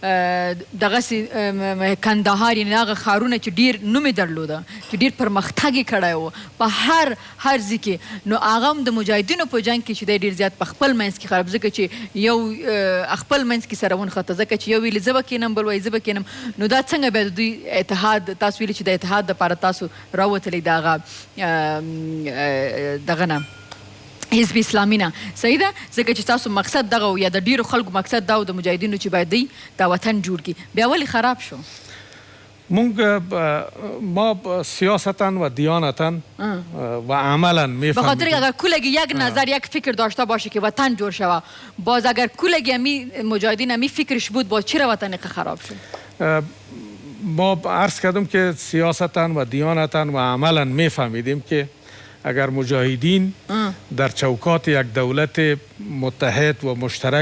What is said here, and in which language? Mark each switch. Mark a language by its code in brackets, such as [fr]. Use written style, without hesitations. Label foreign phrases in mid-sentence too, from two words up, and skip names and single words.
[ps] دغه کندهار یعنی هغه ښارونه چې ډیر نوم یې درلوده، چې ډیر پرمختګ یې کړی و په هر ځای کې، نو هغه هم د مجاهدینو په جنګ کې چې دی ډیر زیات په خپل منځ کې خراب، ځکه چې یو خپل منځ کې سره ونښته، ځکه چې یو ویلي زه به کښېنم بل وایي زه به کښېنم، نو دا څنګه بیا د دوی اتحاد، تاسو ویلي چې د اتحاد دپاره تاسو راوتلی د هغه دغه نه حزب اسلامی نه، صحیح ده؟ ځکه چې تاسو مقصد دغه و یا د ډیرو خلکو مقصد دا و د مجاهدینو چې باید دی دا وطن جوړ کړي، بیا ولې خراب شو؟ [fa] ما سیاستا و دیانتا و عملا میفهمیم، به خاطر اگر کلگی یک نظر یک فکر داشته باشه که وطن جور شود، باز اگر کلگی همی مجاهدین همی فکرش بود، باز چرا وطن خراب شد؟ ما عرض کردم که سیاستا و دیانتا و عملا میفهمیدیم که اگر مجاهدین در چوکات یک دولت متحد و مشترک